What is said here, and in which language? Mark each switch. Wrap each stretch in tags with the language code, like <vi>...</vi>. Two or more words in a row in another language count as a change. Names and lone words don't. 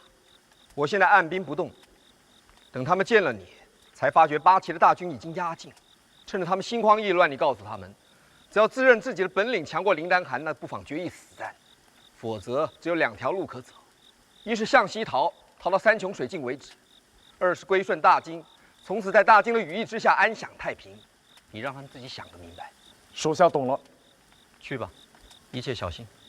<zh>我現在按兵不動，等他們見了你，才發覺八旗的大軍已經壓境，趁着他們心慌意亂，你告訴他們，只要自認自己的本領強過林丹汗，那不妨決一死戰。否則只有兩條路可走，一是向西逃逃到山窮水盡為止；二是歸順大金，從此在大金的羽翼之下安享太平。你讓他们自己想个明白。属下懂了。去吧，一切小心。</zh>